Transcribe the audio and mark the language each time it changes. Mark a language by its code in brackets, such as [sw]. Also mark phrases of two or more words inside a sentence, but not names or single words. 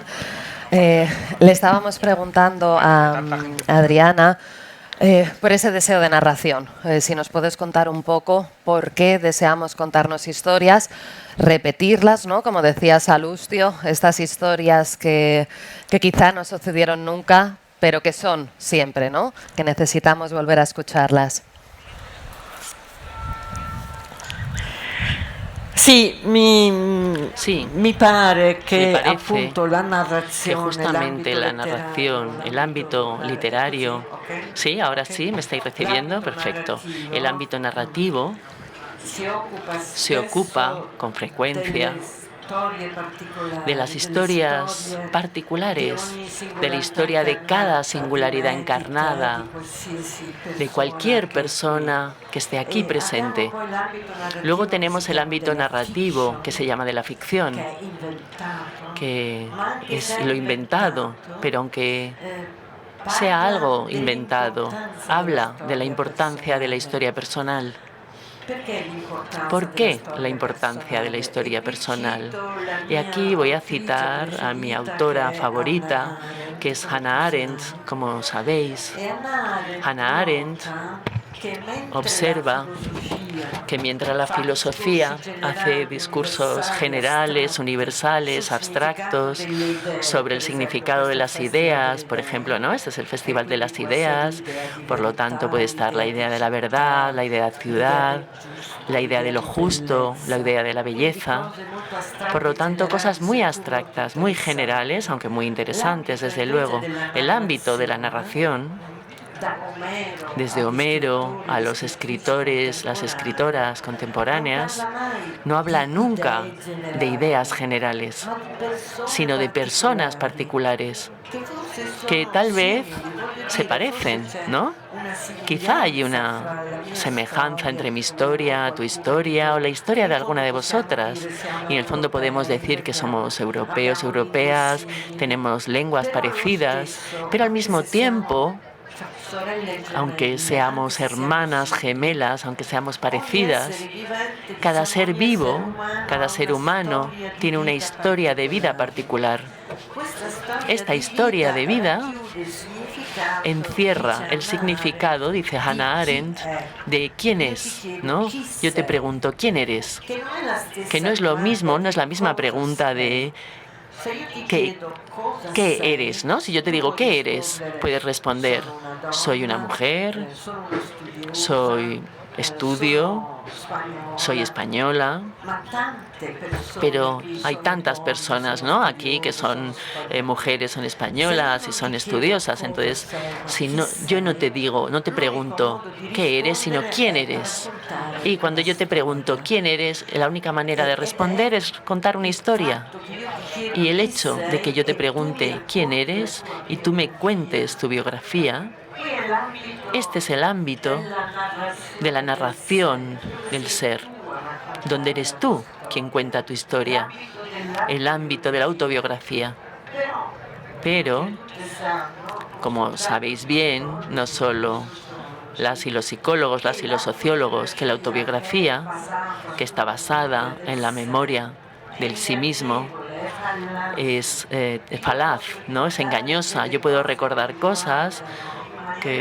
[es] Le estábamos preguntando a Adriana por ese deseo de narración. Si nos puedes contar un poco por qué deseamos contarnos historias, repetirlas, ¿no? Como decía Salustio, estas historias que quizá no sucedieron nunca, pero que son siempre, ¿no? Que necesitamos volver a escucharlas. [it] Sì, [es] Sí, [it] mi pare [es] me [it] che [es] parece [it] appunto la [es] que [it] narrazione, [es] justamente [it] l'ambito la letterario, [es] narración, el ámbito literario, sí, ahora sí, me estáis recibiendo, [it] l'ambito [es] perfecto. El [it] narrativo [es] ámbito narrativo [it] si occupa [es] se ocupa [it] spesso [es] con [it] delle [es] frecuencia [it] storie [es] de las [it] particolari, delle [es] historias [it] storie di [es] particulares, [it] ogni [es] de la [it] singolarità [es] historia de cada [it] incarnata, di [es] singularidad [it] un'entità, di [es] encarnada, [it] qualsiasi [es] de [it] persona [es] cualquier [it] che è qui. [es] persona que esté aquí [it] E abbiamo [es] presente. [it] poi l'ambito [es] Luego [it] narrativo che si [es] tenemos el [it] chiama [es] ámbito [it] della [es] narrativo, que [it] fiction, [es] se llama de la [it] che [es] ficción, [it] è inventato, [es] que [it] ma anche se [es] es [it] è [es] lo inventado, [it] inventato, [es] pero aunque sea [it] parla [es] algo inventado, [it] dell'importanza della [es] habla de la [it] storia [es] importancia de la [it] personale. [es] historia personal. [it] Perché l'importanza [es] ¿Por [it] della [es] qué la [it] storia [es] importancia de la [it] personale? E [es] historia [it] qui [es] personal? [it] cito la [es] Y [it] mia [es] aquí voy a [it] autrice [es] citar a mi [it] preferita [es] autora [it] che è [es] favorita, [it] Hannah [es] que [it] Arendt, [es] es [it] come tu [es] Hannah Arendt, [it] sai. [es] como sabéis. [it] E Hannah Arendt [es] Hannah Arendt [it] nota che mentre la [es] observa [it] filosofia [es] que mientras la [it] fa discorsi [es] filosofía hace [it] generali, [es] discursos [it] universali, [es] generales, [it] astratti sul [es] universales, [it] significato [es] abstractos, [it] delle idee, [es] sobre [it] per [es] el [it] esempio [es] significado de [it] questo [es] las [it] Festival [es] ideas, [it] delle [es] por ejemplo, [it] Idee, [es] ¿no? Este es el [it] e [es] Festival de [it] quindi [es] las [it] può essere [es] Ideas, [it] l'idea di [es] por lo tanto [it] verità, [es] puede estar la [it] l'idea di [es] idea de la verdad, [it] città, [es] la idea de [it] l'idea [es] ciudad, [it] del [es] la [it] giusto, [es] idea de [it] l'idea [es] lo [it] di [es] justo, la [it] bellezza. [es] idea de la [it] Quindi [es] belleza. [it] cose molto [es] Por [it] astratte [es] lo [it] e [es] tanto, cosas [it] generali, [es] muy [it] seppur molto [es] abstractas, muy generales, [it] interessanti. [es] aunque muy interesantes, [it] L'ambito [es] desde [it] invece [es] luego. [it] della [es] El ámbito de la [it] narrazione, [es] narración, [it] da Omero [es] desde [it] agli [es] Homero [it] scrittori, [es] a [it] alle [es] los [it] scrittrici [es] escritores, las [it] contemporanei, [es] escritoras [it] non [es] contemporáneas, [it] parla mai [es] no habla [it] di [es] nunca [it] idee [es] de ideas [it] generali, [es] generales, [it] ma di persone [es] sino de personas [it] particolari [es] particulares [it] che forse [es] que [it] sono [es] tal vez [it] simili, voglio [es] se [it] dire, forse [es] parecen, [it] c'è [es] ¿no? [it] una [es] Quizá hay [it] somiglianza [es] una [it] fra la mia [es] semejanza [it] storia [es] entre mi [it] o [es] historia, tu [it] qualcuno di [es] historia o [it] voi. [es] la [it] E [es] historia [it] in [es] de alguna [it] fondo [es] de [it] possiamo [es] vosotras. [it] dire siamo [es] Y en el fondo podemos [it] europei [es] decir que [it] perché [es] somos europeos, [it] abbiamo lingue [es] europeas, [it] simili, [es] tenemos lenguas [it] però allo [es] parecidas, [it] stesso, [es] pero al [it] anche [es] mismo [it] se siamo [es] tiempo, [it] sorelle e [es] aunque [it] gemelle, anche [es] seamos [it] se siamo [es] hermanas, [it] simili, [es] gemelas, aunque seamos [it] ogni essere [es] parecidas, [it] vivente, [es] cada [it] diciamo [es] ser [it] ogni essere [es] vivo, [it] umano [es] cada [it] ha [es] ser [it] una [es] humano [it] storia di [es] tiene una [it] vita [es] historia de vida [it] particolare. [es] particular. [it] Questa storia [es] Esta [it] di [es] historia [it] vita [es] de vida [it] racchiude il significato, dice [es] encierra el [it] Hannah [es] significado, [it] Arendt, [es] dice [it] di [es] Hannah [it] chi [es] Arendt, [it] è. [es] de quién [it] Io ti [es] es, [it] chiedo [es] ¿no? [it] chi [es] Yo te [it] sei, [es] pregunto, ¿quién eres? [it] che non è la [es] Que no [it] stessa [es] es lo [it] domanda [es] mismo, no es [it] di [es] la misma [it] cosa [es] pregunta [it] sei. [es] de [it] Se io ti [es] qué, [it] chiedo cosa [es] qué [it] sei, [es] eres, ¿no? Si yo te [it] tu [es] digo, [it] puoi [es] ¿qué eres? [it] rispondere [es] Puedes responder, [it] sono una [es] soy una [it] donna, [es] mujer, [it] sono una studiosa, [es] soy estudio, [it] sono [es] soy [it] spagnola, [es] española, [it] ma tante persone [es] pero [it] qui [es] hay [it] sono [es] tantas [it] donne, [es] personas, [it] sono [es] ¿no? Aquí que [it] studiose, sono [es] son [it] spagnole. [es] mujeres, son [it] Se io [es] españolas y [it] non [es] son [it] ti chiedo [es] estudiosas. [it] cosa [es] Entonces, [it] sei, ma [es] si [it] chi [es] no, yo no te [it] sei, [es] digo, no te [it] l'unico [es] pregunto [it] modo di [es] qué eres, sino [it] rispondere [es] quién [it] è [es] eres. [it] raccontare [es] Y cuando [it] una [es] yo te pregunto [it] storia. [es] quién eres, la única manera de [it] Ed è [es] responder es contar una [it] il [es] historia. [it] fatto che io ti chiedo [es] Y el [it] chi [es] hecho de que [it] sei [es] yo te [it] e tu mi [es] pregunte quién [it] racconti la [es] eres [it] tua [es] y tú me cuentes [it] biografia. [es] tu biografía, [it] Qui è [es] este [it] l'ambito [es] es el ámbito [it] della [es] de la [it] narrazione del [es] narración [it] sé, dove [es] del [it] sei [es] ser, [it] tu a [es] donde [it] raccontare la [es] eres [it] tua [es] tú quien [it] storia, [es] cuenta tu historia, [it] l'ambito [es] el ámbito de la [it] dell'autobiografia. [es] autobiografía. [it] Però, [es] Pero, [it] come tutti sanno, [es] como [it] tra gli [es] sabéis bien, [it] scrittori, [es] no [it] tra i [es] solo las y los [it] filosofi, [es] psicólogos, las [it] che [es] y los sociólogos, que la [it] l'autobiografia è [es] autobiografía, [it] basata [es] que está [it] sulla memoria [es] basada [it] del [es] en la [it] sé, [es] memoria [it] è [es] del sí mismo, [it] ingannevole, è falsa. [es] es [it] Io [es] falaz, [it] posso [es] ¿no? Es [it] ricordare [es] engañosa. [it] delle [es] Yo puedo [it] cose che [es] recordar [it] mi [es] cosas [it] riguardano in maniera